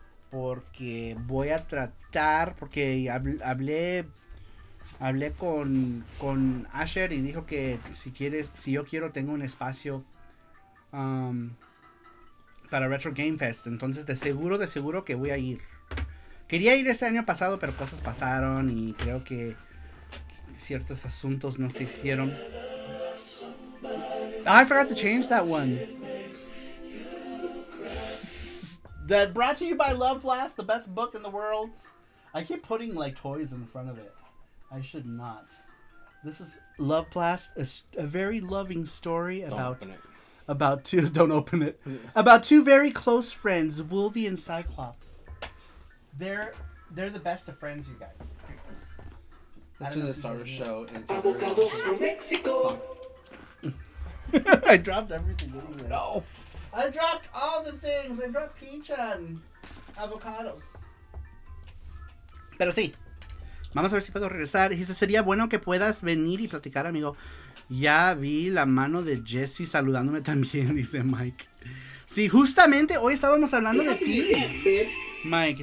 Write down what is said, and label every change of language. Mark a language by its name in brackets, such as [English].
[Spanish] porque voy a tratar, porque hablé con Asher y dijo que si yo quiero, tengo un espacio para Retro Game Fest. Entonces de seguro que voy a ir. Quería ir este año pasado, pero cosas pasaron y creo que ciertos asuntos no se hicieron. [English] I forgot to change that one. That brought to you by Love Blast, the best book in the world. I keep putting like toys in front of it. I should not. This is Love Blast, a very loving story about two. Don't open it. About two very close friends, Wolvie and Cyclops. They're the best of friends, you guys. That's from the SaruShow. Avocados from Mexico. I dropped everything anyway. No. I dropped all the things. I dropped peach and avocados. [Spanish] Pero sí. Vamos a ver si puedo regresar. Dice, sería bueno que puedas venir y platicar, amigo. Ya vi la mano de Jesse saludándome también, dice Mike. Sí, justamente hoy estábamos hablando de ti, Mike.